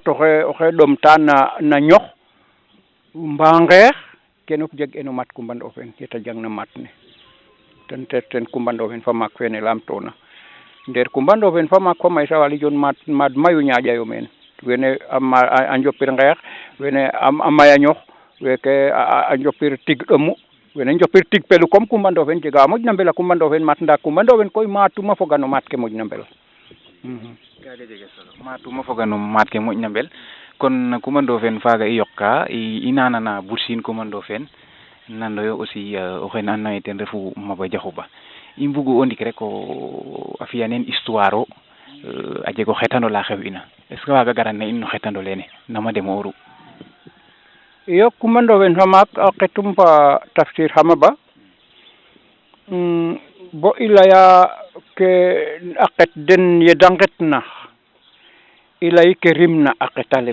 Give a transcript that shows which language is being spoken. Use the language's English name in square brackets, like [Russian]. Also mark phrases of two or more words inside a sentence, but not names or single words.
[Serer] oxe ɗomta na ñox mbaa ngeex kene fop jeg eno maat Coumba Ndoffene yeta jangna maat ne ten Coumba Ndoffene fa maak fene laamtoona ndeer Coumba Ndoffene fa maak fa Maysa Waly jon maad mayu ñaaƴayo meen wene a njopir ngeex wene a maya ñox weke a njopir tig ɗomu wene njopir tig pelu comme Coumba Ndoffene jega wa moƴna mbel a Coumba Ndoffene maat ndaa Coumba Ndoffene koy maatuma foga no maat ke moƴna mbel kaaga jega solo maatuma foga no maat ke moƴna mbel kon Coumba Ndoffene faaga i yoqa i nanana Bour Sine Coumba Ndoffene nandoyo aussi oxene andoona yee ten refu Maba Diakhou Ba i mbugu o ndik rek a fi'a neen histoire o a jeg o xetando la xew'ina [French] est ce que [Serer] waaga garan na in no xetando lene nama deme'ooru iyo Coumba Ndoffene fa maak a xetum fa Tafsir Hama Ba bo i laya ke a qet den ye da nqetna i lay ke rimna a qet ale